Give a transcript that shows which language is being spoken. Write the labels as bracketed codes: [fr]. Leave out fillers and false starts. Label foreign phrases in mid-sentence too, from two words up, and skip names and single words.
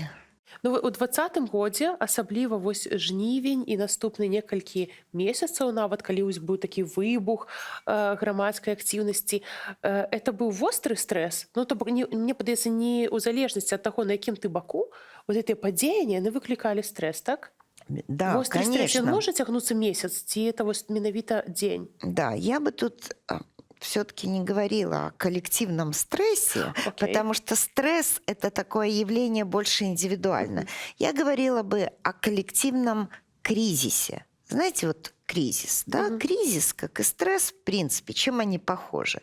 [be] Ну, у 2020 годзе, асабліва вось жнівень і наступны некалькі месяцаў, нават калі вось быў такі выбух грамадскай актыўнасці, это быў востры стрэс. Ну, то бок, мне падаецца, не ў залежнасці ад таго, на якім ты баку, вот гэтыя падзеянні, яны выклікалі стрэс, так? [ru] Да, [be] Востры стрэс, ён [ru] конечно. [be] можа цягнуцца месяц, ці это вось менавіта дзень? [ru] Да, я бы тут все-таки не говорила о коллективном стрессе, Окей. потому что стресс – это такое явление больше индивидуальное. Я говорила бы о коллективном кризисе. Знаете, вот кризис, да? Кризис, как и стресс, в принципе, чем они похожи?